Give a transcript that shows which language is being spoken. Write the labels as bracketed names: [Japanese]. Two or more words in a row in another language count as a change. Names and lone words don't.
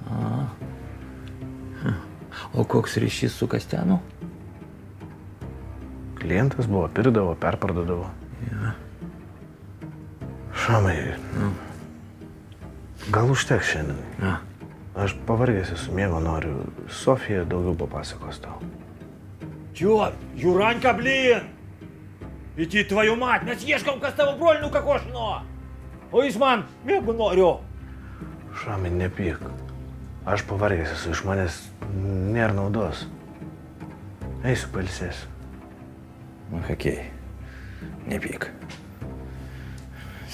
[Lithuanian] O koks ryšys su Kastenu? Klientas buvo, pirdavo, perpardodavo. Ja. Šamai, gal užteks šiandien? Ja. Aš pavargęs esu, miego noriu. Sofija daugiau papasakos tau. [Russian] Чё? Юранька, блин! Иди, твою мать, [Lithuanian] mes ieškom, kas tavo brolį nukakošino! O jis man mėgų noriu! Šamai, nepyk. Aš pavargęs esu, iš manęs nėra naudos. Eisiu pailsėsiu. Окей, nepyk.